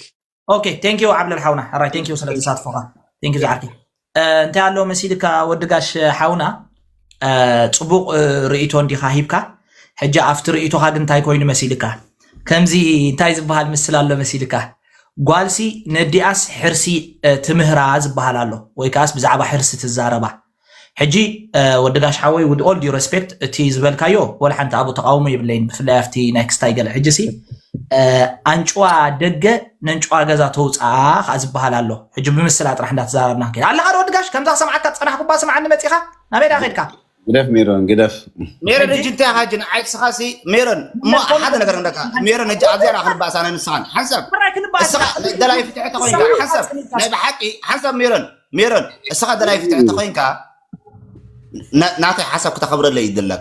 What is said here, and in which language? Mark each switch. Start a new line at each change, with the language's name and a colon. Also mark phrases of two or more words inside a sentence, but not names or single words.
English: okay thank you
Tigrinya: ዓብለል ሓውና ራይ
English: thank you
Tigrinya: ስለ ተሳትፎኻ
English: thank you
Tigrinya: ዝዓርኪ እንታይ ኣሎ መሲልካ ወድጋሽ ሓውና ፅቡቕ ርእቶ እንዲኻ ሂብካ ሕጂ ኣብቲ ርእቶኻ ግን እንታይ ኮይኑ መሲልካ ከምዚ እንታይ ዝበሃል ምስል ኣሎ መሲልካ ጓልሲ ነዲኣስ ሕርሲ ትምህራ ዝበሃል ኣሎ ወይ ከዓስ ብዛዕባ ሕርሲ ትዛረባ ሕጂ ወድጋሽ ሓወይ
English: with all due respect
Tigrinya: እቲ ዝበልካዮ ወላ ሓንቲ ኣብኡ ተቃውሞ የብለይን ብፍላይ ኣብቲ ናይ ክስታይ ገለ ሕጂ ሲ ኣንጭዋ ደገ ነንጭዋ ገዛ ተውፃ ከዓ ዝበሃል ኣሎ ሕጂ ብምስላ ጥራሕ እንዳተዛረብና ከ ኣለኻ ዶ ወድጋሽ ከምዛ ክሰምዓካ ፀናሕ ኩባ ስምዓኒ መፂኻ ናበይ ዳ ኸይድካ ግደፍ ሜሮን ግደፍ ሜሮን እጅ እንታይ ሓጅ ንዓይ ስኻሲ ሜሮን እሞ ሓደ ነገር እንደካ ሜሮን እጅ ኣዝያ ክንባእሳ ኣነ ንስኻን ሓንሳብ እስኻ ደላይ ፍትሒ ተኮይንካ ሓንሳብ ናይ ብሓቂ ሓንሳብ ሜሮን እስኻ ደላይ ፍትሒ ተኮይንካ ናተይ ሓሳብ ክተኸብረለይ ይደለካ